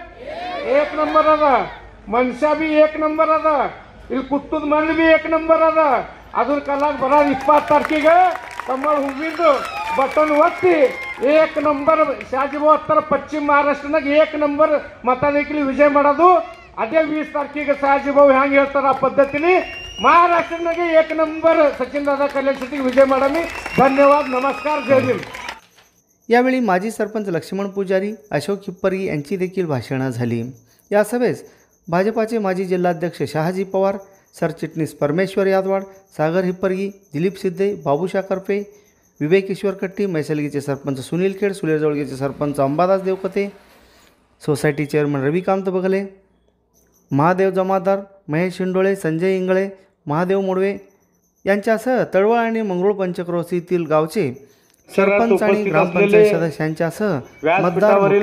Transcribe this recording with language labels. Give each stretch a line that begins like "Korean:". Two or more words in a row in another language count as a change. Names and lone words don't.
Kannada: 1 ನಂಬರ್ ಅದ ಮನುಷ್ಯ ಬಿ 1 ನಂಬರ್ ಅದ ಇಲ್ಲಿ ಕುತ್ತದ ಮಂದಿ ಬಿ 1 ನಂಬರ್ ಅದ ಅದ್ರ ಕಲಾಗ ಬರ 20 ತಾರೀಕಿಗೆ ಕಮಲ್ ಹೂವಿಂದು ಬಟನ್ ಒತ್ತಿ 1 ನಂಬರ್ ಶಾಜಿಬಾವ್ ಹತ್ತರ ಪಶ್ಚಿಮ ಮಹಾರಾಷ್ಟ್ರನಾಗ 1 ನಂಬರ್ ಮತದಾನದಲ್ಲಿ ವಿಜಯ ಮಾಡೋದು ಅದೇ 20 ತಾರೀಕಿಗೆ ಶಾಜಿಬಾವ್ ಹ್ಯಾಂಗೆ ಹೇಳ್ತಾರ ಆ ಪದ್ಧತಿಲಿ ಮಹಾರಾಷ್ಟ್ರ 1 ನಂಬರ್ ಸಚಿನ್ ದಾದಾ ಕಲ್ಯಾಣ್ ಶೆಟ್ಟಿ ವಿಜಯ ಮಾಡಾಮಿ।
Marathi: धन्यवाद, नमस्कार, जय भीम। यावेळी माजी सरपंच लक्ष्मण पुजारी, अशोक हिप्परगी यांची देखील भाषणे झाली। या सभेस भाजपाचे माजी जिल्हाध्यक्ष शहाजी पवार, सरचिटणीस परमेश्वर यादवाड, सागर हिप्परगी, दिलीप सिद्धे, बाबूशा करपे, विवेक ईश्वर कट्टी, मैसलगीचे सरपंच सुनील खेड, सुलेजवळगीचे सरपंच अंबादास देवकते, सोसायटी चेअरमन रविकांत बघले, महादेव जमादार, महेश शिंडोळे, संजय इंगळे, महादेव मोडवे यांच्यासह तळवळ आणि मंगरुळ पंचक्रोशीतील गावचे सरपंच आणि ग्रामपंचायत सदस्यांच्यासह मतदार मोठ्या